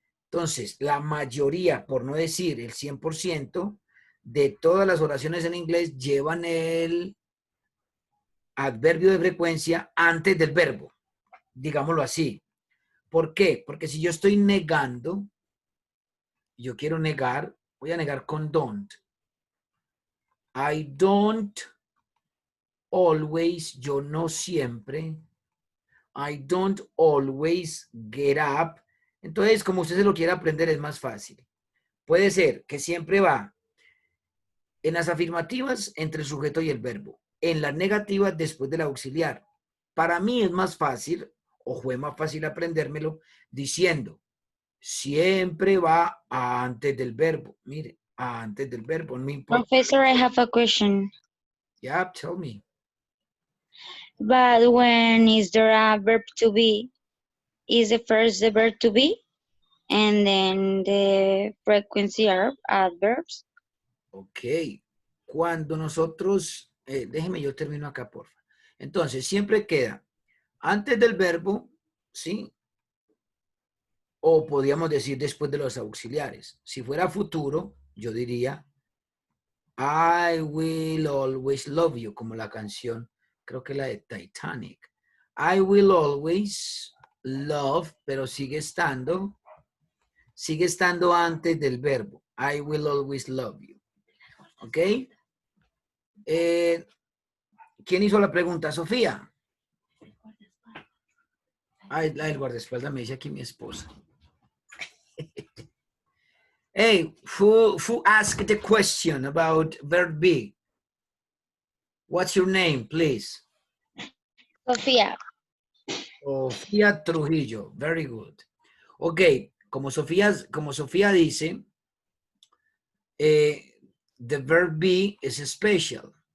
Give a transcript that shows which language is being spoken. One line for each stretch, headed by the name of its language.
Spanish: Entonces, la mayoría, por no decir el 100%, de todas las oraciones en inglés llevan el adverbio de frecuencia antes del verbo, digámoslo así. ¿Por qué? Porque si yo estoy negando, yo quiero negar, Voy a negar con don't.
English: I don't always,
Spanish: yo no siempre.
English: I don't always get up.
Spanish: Entonces, como usted se lo quiera aprender, es más fácil. Puede ser que siempre va en las afirmativas entre el sujeto y el verbo. En las negativas después del auxiliar. Para mí es más fácil, o fue más fácil aprendérmelo, diciendo, siempre va antes del verbo. Mire, antes del verbo, no importa.
English: Professor, I have a question. Yeah, tell me. But when is there a verb to be? Is the first the verb to be? And then the frequency are adverbs? Ok.
Spanish: Cuando nosotros, déjeme yo termino acá, porfa. Entonces, siempre queda antes del verbo, ¿sí? O podríamos decir después de los auxiliares. Si fuera futuro, yo diría
English: I will always love you,
Spanish: como la canción, creo que la de Titanic.
English: I will always love,
Spanish: pero sigue estando antes del verbo.
English: I will always love you.
Spanish: ¿Ok? ¿Quién hizo la pregunta? ¿Sofía? Ay, el guardaespaldas me dice aquí mi esposa.
English: Hey, who asked the question about verb be? What's your name, please? Sofía. Sofía Trujillo. Very good. Ok,
Spanish: como Sofía dice,
English: the verb be is special.